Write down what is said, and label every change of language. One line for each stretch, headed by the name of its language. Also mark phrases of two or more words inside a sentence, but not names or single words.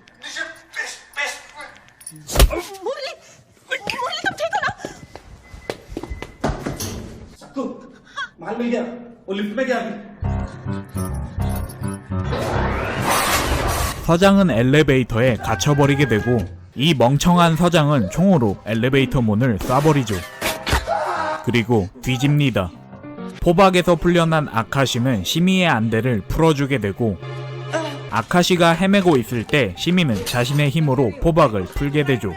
Hindi: मुरली, मुरली तुम ठीक हो ना? माल मिल गया, वो लिफ्ट में गया अभी।
Korean: 서장은 엘리베이터에 갇혀버리게 되고 이 멍청한 서장은 총으로 엘리베이터 문을 쏴버리죠. 그리고 뒤집니다. 포박에서 풀려난 아카시는 시미의 안대를 풀어주게 되고 아카시가 헤매고 있을 때 시미는 자신의 힘으로 포박을 풀게 되죠.